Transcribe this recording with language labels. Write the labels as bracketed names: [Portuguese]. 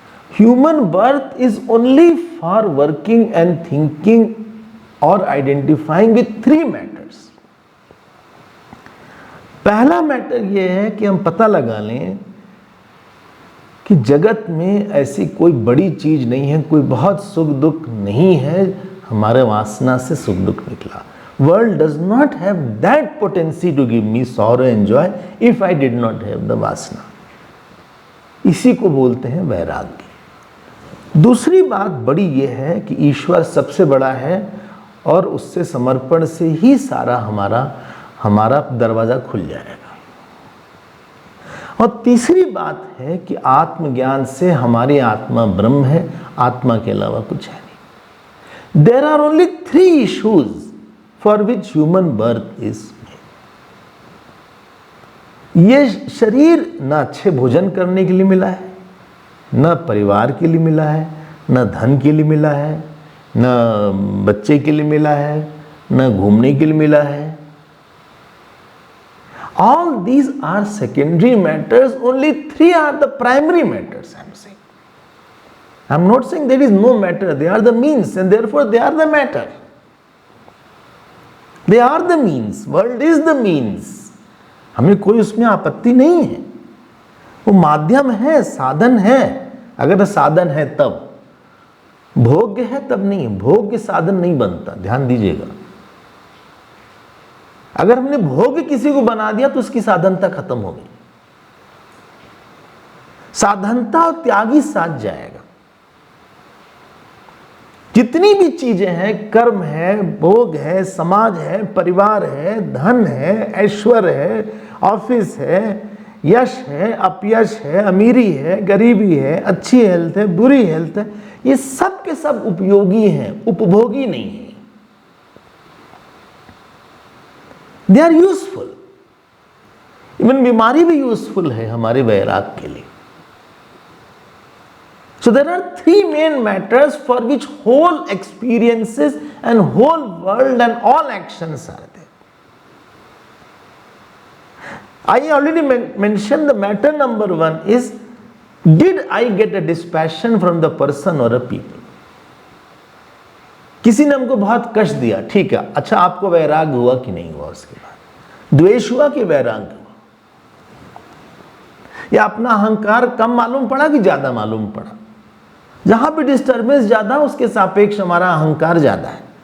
[English] Human birth is only for working and thinking और identifying with 3 matters. [Hindi] पहला matter यह है कि हम पता लगा लें कि जगत में ऐसी कोई बड़ी चीज नहीं है, कोई बहुत सुख दुख नहीं है, हमारे वासना से सुख दुख निकला। [English] World does not have that potency to give me sorrow and joy if I did not have the vasana. [Hindi] इसी को बोलते हैं वैराग्य। दूसरी बात बड़ी ये है कि ईश्वर सबसे बड़ा है और उससे समर्पण से ही सारा हमारा दरवाजा खुल जाएगा। और तीसरी बात है कि आत्मज्ञान से हमारी आत्मा ब्रह्म है, आत्मा के अलावा कुछ है नहीं। [English] There are only 3 issues for which human birth is made. [Hindi] ये शरीर न अच्छे भोजन करने के लिए मिला है, न परिवार के लिए मिला है, न धन के लिए मिला है, न बच्चे के लिए मिला है, न घूमने के लिए मिला है। [English] All these are secondary matters, only 3 are the primary matters, I am saying. I am not saying there is no matter, they are the means and therefore they are the matter. They are the means, world is the means. [Hindi] हमें कोई उसमें आपत्ति नहीं है, वो माध्यम है, साधन है। अगर साधन है तब, भोग्य है तब नहीं, भोग्य साधन नहीं बनता, ध्यान दीजिएगा। अगर हमने भोग किसी को बना दिया तो उसकी साधनता खत्म हो गई। साधनता और त्यागी साथ जाएगा। जितनी भी चीजें हैं, कर्म है, भोग है, समाज है, परिवार है, धन है, ऐश्वर्य है, ऑफिस है, यश है, अपयश है, अमीरी है, गरीबी है, अच्छी हेल्थ है, बुरी हेल्थ है, ये सब के सब उपयोगी हैं, उपभोगी नहीं है। [English] They are useful. Even [Hindi] बीमारी भी यूजफुल है हमारे वैराग के लिए। [English] So there are 3 main matters for which whole experiences and whole world and all actions are there. I already mentioned the matter number 1 is, did I get a dispassion from the person or a people? [Hindi] किसी ने हमको बहुत कष्ट दिया, ठीक है, अच्छा आपको वैराग हुआ कि नहीं हुआ? उसके बाद द्वेष हुआ कि वैराग हुआ? या अपना अहंकार कम मालूम पड़ा कि ज्यादा मालूम पड़ा? जहां भी डिस्टर्बेंस ज्यादा, उसके सापेक्ष हमारा अहंकार ज्यादा है।